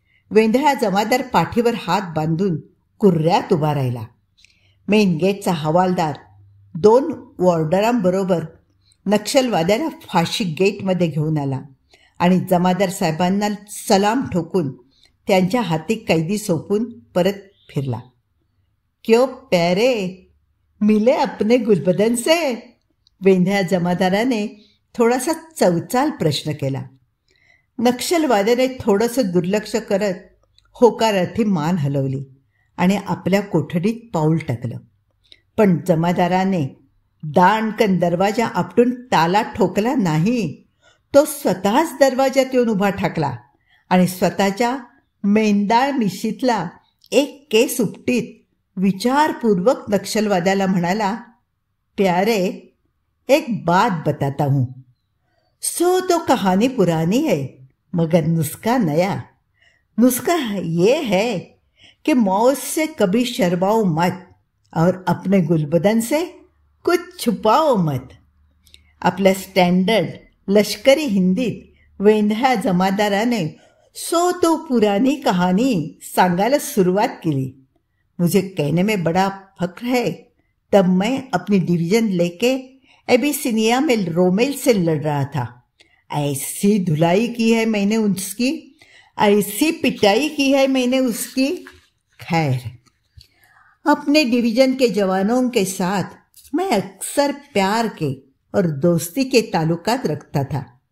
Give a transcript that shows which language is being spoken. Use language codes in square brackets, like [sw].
[mr] वेंधळा जमादार पाठीवर हात बांधून कुर्ऱ्यात उभा राहिला. मेन गेटचा हवालदार 2 वॉर्डरांबरोबर नक्षलवाद्याला फाशी गेटमध्ये घेऊन आला आणि जमादार साहेबांना सलाम ठोकून त्यांच्या हाती कैदी सोपून परत फिरला. [hi] क्यों प्यारे, मिले अपने गुलबदन से? [mr] वेंधळ्या जमादाराने थोडासा चवचाल प्रश्न केला. नक्षलवाद्याने थोडंसं दुर्लक्ष करत होकारार्थी मान हलवली आणि आपल्या कोठडीत पाऊल टाकलं. पण जमादाराने दाणकन दरवाजा आपटून ताला ठोकला नाही. तो स्वतःच दरवाजात येऊन उभा ठाकला आणि स्वतःच्या मेंदाळ मिशीतला एक केस उपटीत विचारपूर्वक नक्षलवाद्याला म्हणाला, [hi] प्यारे, एक बात बताता हूँ. सो तो कहानी पुरानी है मगर नुस्खा नया. नुस्खा ये है कि मौत से कभी शर्माओ मत और अपने गुलबदन से कुछ छुपाओ मत. [mr] आपल्या स्टँडर्ड लष्करी हिंदीत वेंधळ्या जमादाराने [hi] सो तो पुरानी कहानी [mr] सांगायला सुरुवात केली. [hi] मुझे कहने में बड़ा फख्र है, तब मैं अपनी डिवीज़न लेके एबिसिनिया में रोमेल से लड़ रहा था. ऐसी धुलाई की है मैंने उसकी, ऐसी पिटाई की है मैंने उसकी. खैर, अपने डिवीज़न के जवानों के साथ मैं अक्सर प्यार के और दोस्ती के ताल्लुकात रखता था.